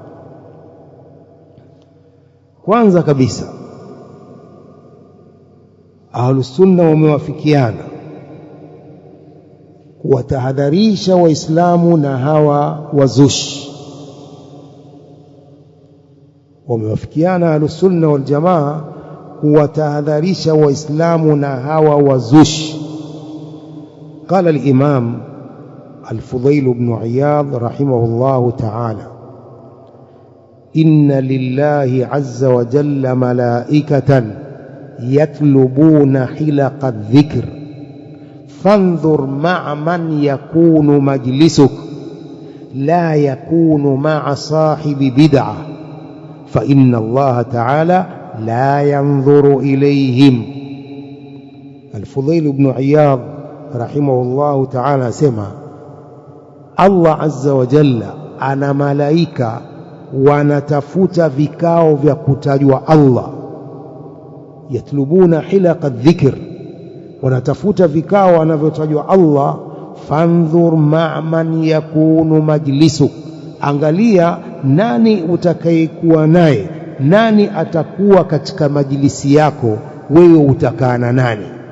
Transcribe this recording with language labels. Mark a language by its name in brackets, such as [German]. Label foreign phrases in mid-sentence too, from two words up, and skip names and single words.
[Swahili] Kwanza kabisa, [Arabic] أهل السنة [Swahili] wamewafikiana kuwatahadharisha waislamu na hawa wazushi. Wamewafikiana [Arabic] أهل السنة والجماعة [Swahili] kuwatahadharisha waislamu na hawa wazushi. [Arabic] قال الإمام الفضيل بن عياض رحمه الله تعالى: إن لله عز وجل ملائكة يطلبون حلق الذكر فانظر مع من يكون مجلسك لا يكون مع صاحب بدعة فإن الله تعالى لا ينظر إليهم. الفضيل بن عياض رحمه الله تعالى سمع الله عز وجل أنا ملائكة [Swahili] wanatafuta vikao vya kutajwa Allah. [Arabic] يطلبون حلق ذكر, [Swahili] wanatafuta vikao wanavyotajwa Allah. [Arabic] فانظر مع من يكون مجلسك, [Swahili] angalia nani utakayekuwa naye, nani atakuwa katika majlisi yako, wewe utakana nani.